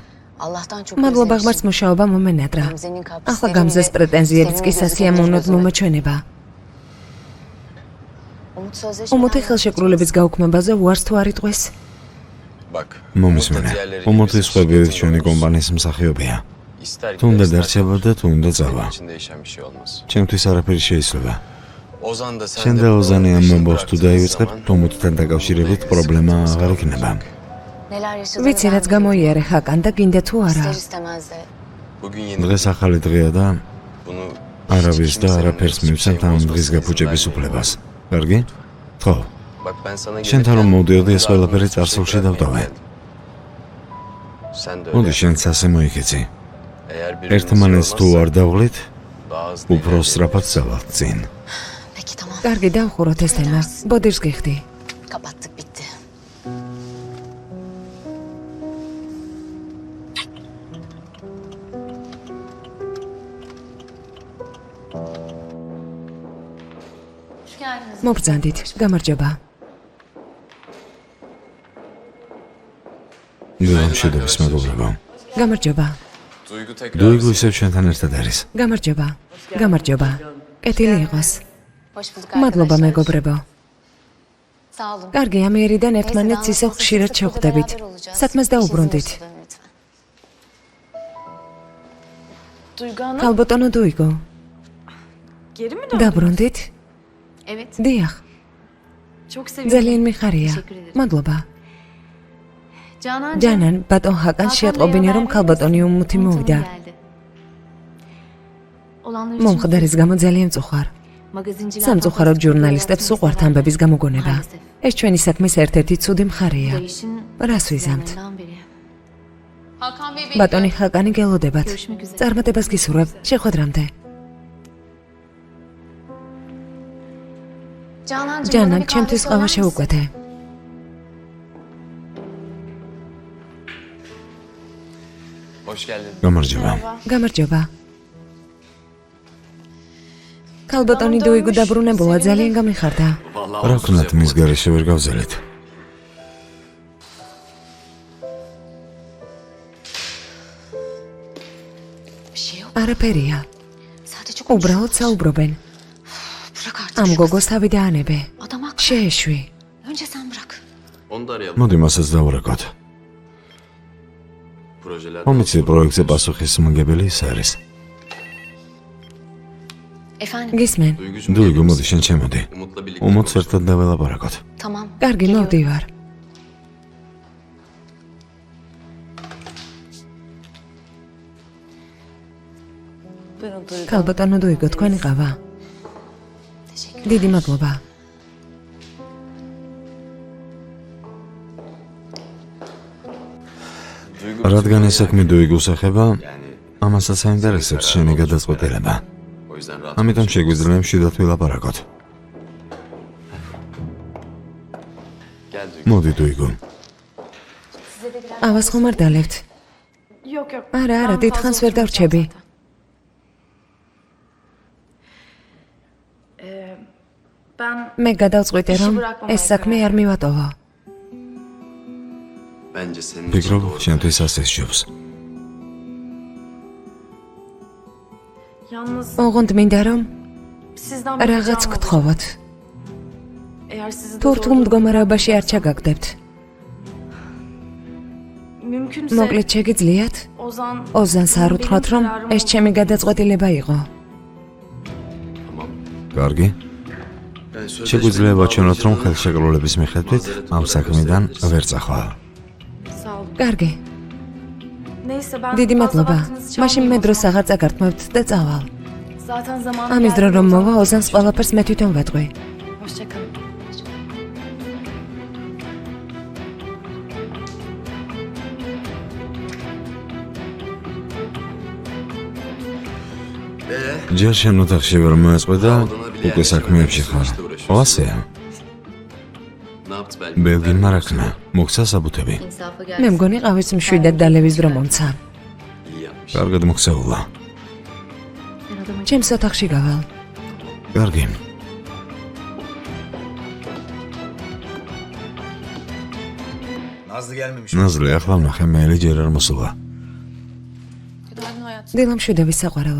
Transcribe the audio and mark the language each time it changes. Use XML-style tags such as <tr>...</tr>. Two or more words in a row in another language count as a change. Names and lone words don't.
<ka>მადლობა ღმერთს, მუშაობა მომენატრა. ახლა გამზეს პრეტენზიებიც კი სასიამოვნოდ მომაჩვენება. უმოთი ხელშეკრულების გაუქმებაზე უარს თუ არ იტყვის? მომისმენე, უმოთი სხვებივით ჩვენი კომპანიის მსახიობია. თუნდა დარჩება და თუნდა წავა.</ka> <tr>için değişen bir şey olmaz.</tr> <ka>ჩემთვის არაფერი შეიძლება.</ka> <tr>Ozan da sen</tr> <ka>შენ და ოზანი ამ მომბოლს თუ დაივიწყებ, თომუთთან დაკავშირებით პრობლემა აღარ იქნება.</ka> <tr>Neler yaşadığını</tr> <ka>ვიცი რაც გამოიარე ხაკან და გინდა თუ არა.</ka> <tr>ister istemez de. bugün yeni</tr> <ka>დღეს ახალი დღეა და</ka> <tr>bunu</tr> <ka>არავის და არაფერს მივცემთ ამ დღის გაფუჭების უფლებას. კარგი? ხო.</ka> <tr>Bak ben sana</tr> <ka>შენთან რომ მოვდიოდი ეს ყველაფერი წარსულში დავტოვე.</ka> <tr>Sen de</tr> <ka>მოდი</ka> <tr>öyle.</tr> <ka>შენც ასე მოიქეცი.</ka> <tr>Eğer</tr> <ka>ერთმანეთს თუ არ დავღლით,</ka> <tr>daha hızlı</tr> <ka>უფრო სწრაფად წავალთ წინ.</ka> <tr>Peki tamam.</tr> <ka>კარგი დავხუროთ ეს თემა. ბოდიშს გიხდი.</ka> <tr>Kapattık bitti. Hoş geldiniz.</tr> <ka>მოგბრძანდით. გამარჯობა. დილამ შედების მეგობრებო. გამარჯობა.</ka> <tr>Duygu tekrar</tr> <ka>დუიგუ ისევ შენთან ერთად არის. გამარჯობა. გამარჯობა. კეთილი იყოს.</ka> <tr>Hoş bulduk</tr> <ka>მადლობა</ka> <tr>arkadaşlar.</tr> <ka>მეგობრებო.</ka> <tr>Sağ olun.</tr> <ka>კარგი, ამიერიდან ერთმანეთს ისევ ხშირად შევხვდებით. საქმეს დაუბრუნდით. ხალბატონო დუიგო.</ka> <tr>Geri mi</tr> <ka>დაბრუნდით?</ka> <tr>Evet.</tr> <ka>დიახ.</ka> <tr>Çok sevindim.</tr> <ka>ძალიან მიხარია. მადლობა. Canan. ჯანან, ბატონ ჰაკან შეატყობინე რომ ხალბატონი უმუთი მოვიდა.</ka> <tr>Olanlar</tr> <ka>მომხდარის გამო ძალიან წუხარ. სამწუხაროდ ჟურნალისტებს უყვართ ამბების გამოგონება. ეს ჩვენი საქმის ერთ-ერთი ცუდი მხარეა. რას ვიზამთ? ბატონი ჰაკანი გელოდებათ. წარმატებას გისურვებ. შეხვედრამდე. ჯანან, ჩემთვის ყავა შეუკვეთე.</ka> <tr>Hoş geldin.</tr> <ka>გამარჯობა. გამარჯობა. ხალბატონი დუიგუ დაბრუნებულა ძალიან გამიხარდა. რა ვქნათ მის გარეშე ვერ გავზელეთ. არაფერია. უბრალოდ საუბრობენ. ამ გოგოს თავი დაანებე. შეეშვი.</ka> <tr>Onu da arayalım.</tr> <ka>მოდი მასაც დავურეკოთ.</ka> <tr>Projeler.</tr> <ka>მომიცი პროექტზე პასუხისმგებელი ის არის.</ka> <tr>Efendim.</tr> <ka>გისმენ.</ka> <tr>Duygucuğum</tr> <ka>დუიგუ, მოდი შენ შემოდი.</ka> <tr>Umut'la birlikte.</tr> <ka>უმოც ერთად დაველაპარაკოთ.</ka> <tr>Tamam.</tr> <ka>კარგი, მოვდივარ. ხალბატონო დუიგო, თქვენი ყავა. დიდი მადლობა. რადგან ეს საქმე დუიგუს ეხება, ამასაც აინტერესებს შენი გადაწყვეტილება.</ka> <tr>O yüzden rahat.</tr> <ka>ამიტომ შეგვიძლია მშვიდად ვილაპარაკოთ.</ka> <tr>Gel Duygu.</tr> <ka>მოდი დუიგუ. ავას ხომ არ დალებთ?</ka> <tr>Yok yok.</tr> <ka>არა, დიდხანს ვერ დავრჩები. მე გადავწყვიტე რომ ეს საქმე არ მივატოვო.</ka> <tr>Bence senin</tr> <ka>ფიქრობ, შენთვის ასე სჯობს.</ka> <tr>Yalnız</tr> <ka>ოღონდ მინდა რომ</ka> <tr>sizden</tr> <ka>რაღაც გთხოვოთ.</ka> <tr>Eğer sizi de</tr> <ka>თუ რთულ მდგომარეობაში არ ჩაგაგდებთ,</ka> <tr>mümkünse</tr> <ka>მოკლედ შეგიძლიათ ოზანს არ უთხრათ რომ ეს ჩემი გადაწყვეტილება იყო. კარგი? შეგვიძლია ვაჩვენოთ რომ ხელშეკრულების მიხედვით ამ საქმიდან ვერ წახვალ.</ka> <tr>Sağ olun.</tr> <ka>კარგი.</ka> <tr>Neyse ben</tr> <ka>დიდი</ka> <tr>fazla</tr> <ka>მადლობა.</ka> <tr>vaktinizi</tr> <ka>მაშინ მე</ka> <tr>çalmayayım o</tr> <ka>დროს</ka> <tr>zaman.</tr> <ka>აღარ წაგართმევთ და წავალ.</ka> <tr>Zaten zamanı</tr> <ka>ამის</ka> <tr>geldi</tr> <ka>დრო</ka> <tr>o</tr> <ka>რომ</ka> <tr>zaman.</tr> <ka>მოვა ოზანს ყველაფერს მე თვითონ ვეტყვი.</ka> <tr>Hoşça kalın.</tr> <ka>ჯერ შენ ოთახში ვერ მოეწყო და უკვე საქმეებში ხარ. ხო ასეა?</ka> <tr>ne yaptı belki?</tr> <ka>ბელგინმა რა ქნა? მოგცა საბუთები.</ka> <tr>İnsafa</tr> <ka>მე</ka> <tr>gelsin.</tr> <ka>მგონი ყავის მშვიდად დალევის დრო მომცა.</ka> <tr>İyi yapmış.</tr> <ka>კარგად მოგცეულა. ჩემს ოთახში გავალ. კარგი. ნაზლი ახლა ვნახე მეელი ჯერ არ მოსულა. დილამშვიდობის საყვარელო.</ka>